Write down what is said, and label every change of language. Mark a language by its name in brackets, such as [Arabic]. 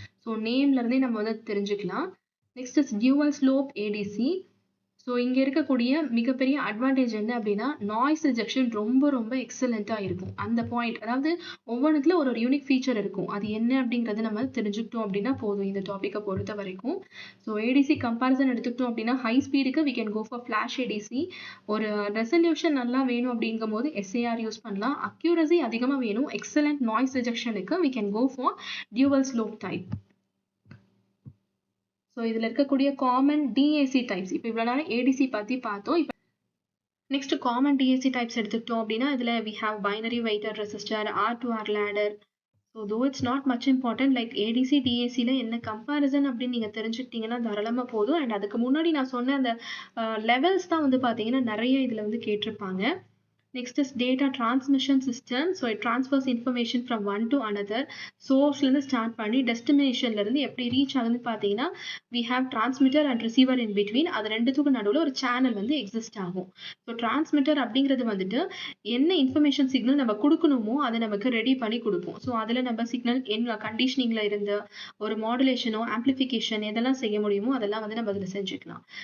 [Tamil] So நேம்லேருந்தே நம்ம வந்து தெரிஞ்சுக்கலாம். [English] Next is dual slope ADC. [Tamil] So இங்கே இருக்கக்கூடிய மிகப்பெரிய அட்வான்டேஜ் என்ன அப்படின்னா நாய்ஸ் ரிஜெக்ஷன் ரொம்ப ரொம்ப எக்ஸலண்ட்டாக இருக்கும். அந்த பாயிண்ட், அதாவது ஒவ்வொன்றுத்துல ஒரு யூனிக் ஃபீச்சர் இருக்கும். அது என்ன அப்படிங்கிறது நம்ம தெரிஞ்சுக்கிட்டோம் அப்படின்னா போதும் இந்த டாப்பிக்கை பொறுத்த வரைக்கும். ஸோ ADC கம்பேரிசன் எடுத்துக்கிட்டோம் அப்படின்னா high ஸ்பீடுக்கு [English] we can go for flash ADC. [Tamil] ஒரு ரெசல்யூஷன் நல்லா வேணும் அப்படிங்கும் போது SAR யூஸ் பண்ணலாம். அக்யூரசி அதிகமாக வேணும், excellent noise ரிஜெக்ஷனுக்கு [English] we can go for dual slope type. [Tamil] So இதில் இருக்கக்கூடிய காமன் DAC டைப்ஸ், இப்போ இவ்வளோ நேரம் ADC பற்றி பார்த்தோம். இப்போ நெக்ஸ்ட் காமன் டிஏசி டைப்ஸ் எடுத்துக்கிட்டோம் அப்படின்னா இதில் [English] We have binary weighted resistor, R two R ladder. So though it's not much important. [Tamil] Like ADC டிஏசியில் என்ன கம்பேரிசன் அப்படின்னு நீங்கள் தெரிஞ்சுக்கிட்டீங்கன்னா தாராளமாக போதும். அண்ட் அதுக்கு முன்னாடி நான் சொன்ன அந்த லெவல்ஸ் தான் வந்து பார்த்தீங்கன்னா நிறைய இதில் வந்து கேட்டிருப்பாங்க. [English] Next is data transmission system. So it transfers information from one to another. [Tamil] Source ல இருந்து ஸ்டார்ட் பண்ணி டெஸ்டினேஷன்ல இருந்து எப்படி ரீச் ஆகுதுன்னு பார்த்தீங்கன்னா [English] we have transmitter and receiver in between. [Tamil] அது ரெண்டுத்துக்கும் நடுவில் ஒரு சேனல் வந்து எக்ஸிஸ்ட் ஆகும். ஸோ டிரான்ஸ்மிட்டர் அப்படிங்கிறது வந்துட்டு என்ன இன்ஃபர்மேஷன் சிக்னல் நம்ம கொடுக்கணுமோ அதை நமக்கு ரெடி பண்ணி கொடுப்போம். ஸோ அதில் நம்ம சிக்னல் என்ன கண்டிஷனிங்ல இருந்து ஒரு மாடுலேஷனோ ஆம்பிளிஃபிகேஷன் எதெல்லாம் செய்ய முடியுமோ அதெல்லாம் வந்து நம்ம அதில் செஞ்சுக்கலாம்.